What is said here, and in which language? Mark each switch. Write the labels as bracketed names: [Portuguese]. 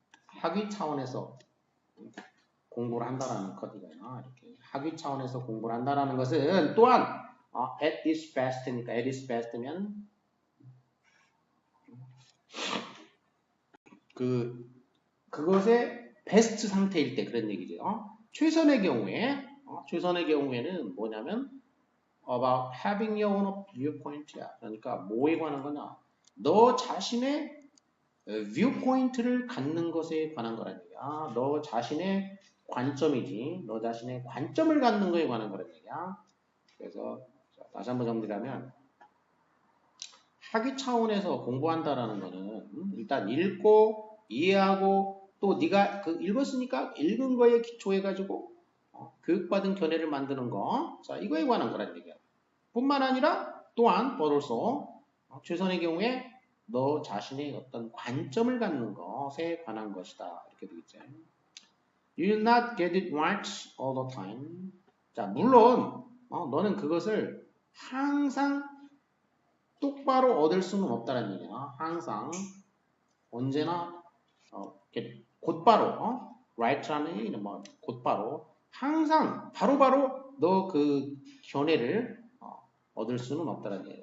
[Korean] 학위 차원에서 공부를 한다라는 컷이잖아. 이렇게 학위 차원에서 공부를 한다라는 것은 또한 [English] at its best [Korean] 니까 at its best면 그것의 베스트 상태일 때 그런 얘기죠. 최선의 경우에는 뭐냐면 [English] about having your own viewpoint [Korean] 야. 그러니까 뭐에 관한 거냐? 너 자신의 viewpoint를 갖는 것에 관한 거란 얘기야. 너 자신의 관점이지. 너 자신의 관점을 갖는 거에 관한 거란 얘기야. 그래서 다시 한번 정리하면 학위 차원에서 공부한다라는 거는 일단 읽고 이해하고 또 네가 읽었으니까 읽은 거에 기초해가지고 교육받은 견해를 만드는 거. 자, 이거에 관한 거란 얘기야. 뿐만 아니라 또한 벌어서 최선의 경우에 너 자신의 어떤 관점을 갖는 것에 관한 것이다. 이렇게 되겠죠. [English] You'll not get it right all the time. [Korean] 자, 물론 너는 그것을 항상 똑바로 얻을 수는 없다는 얘기야. 항상 언제나 곧바로 right라는 얘기는 뭐 곧바로 항상 바로바로 너 그 견해를 얻을 수는 없다는 얘기예요.